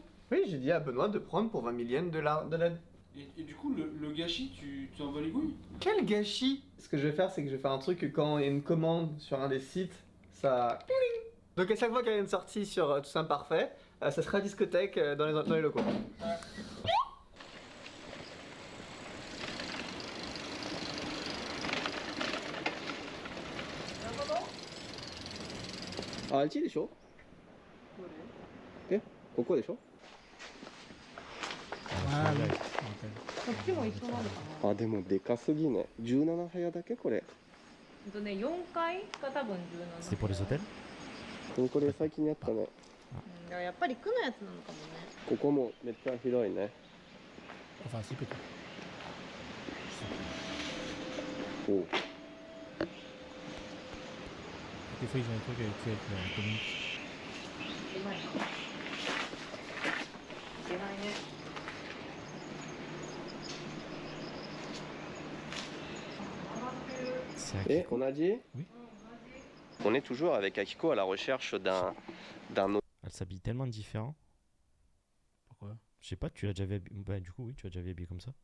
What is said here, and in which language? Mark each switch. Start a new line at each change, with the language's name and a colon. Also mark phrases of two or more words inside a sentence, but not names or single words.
French: Oui, j'ai dit à Benoît de prendre pour 20 millièmes de LED. Et du coup, le gâchis, tu t'en bats les couilles? Quel gâchis! Ce que je vais faire, c'est que je vais faire un truc que quand il y a une commande sur un des sites, ça. Donc à chaque fois qu'il y a une sortie sur Tout Simple Parfait, ça sera discothèque dans les locaux. Ah,
Japanese: あっちでしょえここでしょ
French: Ah oui.
Japanese: こっちも一緒なのかな。あ、でもでかすぎね。17部屋だけこれ。ね、4階が多分17。
French: C'était pour les hôtels?
Japanese: これ最近やったね。だからやっぱり区のやつなのかもね。ここもめっちゃ広いね。
French: Enfin, si, peut-être.
Japanese: おう
French: Des fois, ils ont des trucs avec la commune.
Japanese: うまいな。いけないね。
French: C'est Et Akiko. on a dit Oui. On est toujours avec Akiko à la recherche d'un autre. Elle s'habille tellement différent. Pourquoi? Je sais pas, tu l'as déjà vu habillée. Bah, du coup, oui, tu l'as déjà vu habillée comme ça.